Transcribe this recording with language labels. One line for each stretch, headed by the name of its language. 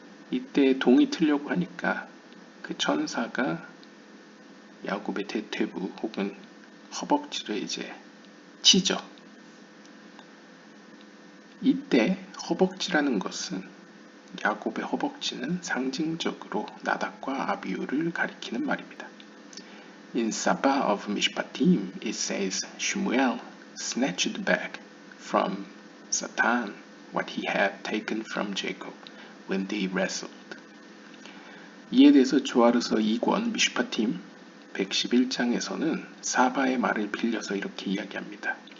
Korean: 이때 동이 트려고 하니까 그 천사가 야곱의 대퇴부 혹은 허벅지를 이제 치죠. 이때 허벅지라는 것은 야곱의 허벅지는 상징적으로 나답과 아비후를 가리키는 말입니다.
English: In Sabah of Mishpatim it says Shmuel snatched back from Satan what he had taken from Jacob when they wrestled.
Korean: 이에 대해서 조아르서 2권 미슈파팀 111장에서는 사바의 말을 빌려서 이렇게 이야기합니다.